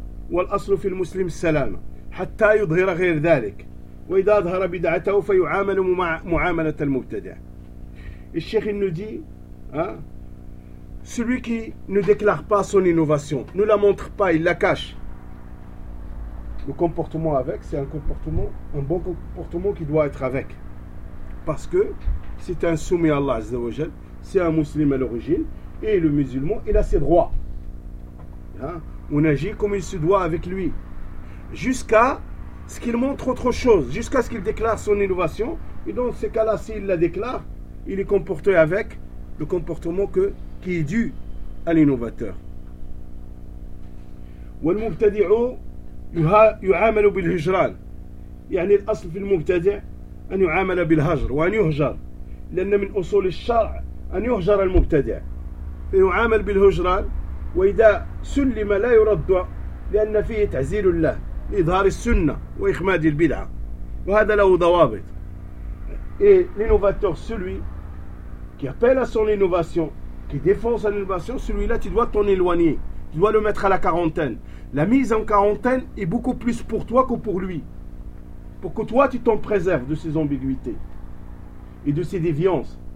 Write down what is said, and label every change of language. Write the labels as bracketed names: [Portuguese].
[Arabic] والأصل في المسلم السلامة حتى يظهر غير ذلك وإذا أظهر بدعته فيعامل معاملة المبتدع. الشيخ النودي [French] celui qui ne déclare pas son innovation, ne la montre pas, il la cache, le comportement avec, c'est un bon comportement qui doit être avec, parce que c'est un soumis à Allah Azza wa Jal, c'est un musulman à l'origine, et le musulman il a ses droits, on agit comme il se doit avec lui, jusqu'à ce qu'il montre autre chose, jusqu'à ce qu'il déclare son innovation. Et dans ce cas-là, s'il la déclare, il est comporté avec le comportement qui est dû à l'innovateur. [Arabic] وَالْمُبْتَدِعُ يُعَامَلُ بِالْهِجْرَانِ يعني الأصل في المبتدع أن يُعَامَلَ بِالْهَجْرِ وَأَنْ يُهْجَرْ لأن من أصول الشرع أن يُهْجَرَ المبتدع فيُعَامَلُ بِالْهِجْرَانِ وإذا سلم لا يرد لأن فيه تعزيل الله لإظهار السنة وإخماد البدعة وهذا له ضوابط. [French] Et l'innovateur, celui qui appelle à son innovation, qui défend son innovation, celui-là tu dois t'en éloigner, tu dois le mettre à la quarantaine. La mise en quarantaine est beaucoup plus pour toi que pour lui, pour que toi tu t'en préserves de ses ambiguïtés et de ses déviances.